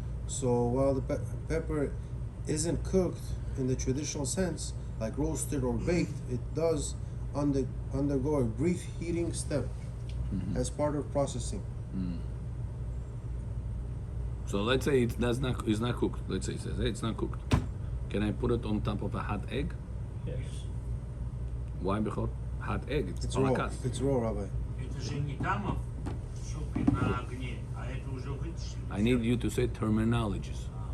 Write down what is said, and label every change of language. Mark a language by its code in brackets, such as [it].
[en] So while the pepper isn't cooked in the traditional sense, like roasted or baked, it does undergo a brief heating step as part of processing. So let's say it's not cooked. Let's say it says, hey, it's not cooked. Can I put it on top of a hot egg? Yes. Why? Because hot egg. It's on a raw. cast. It's raw, Rabbi. [ru] Это же не там в супе на огне, а это уже вытащили. [en] I need you to say terminologies.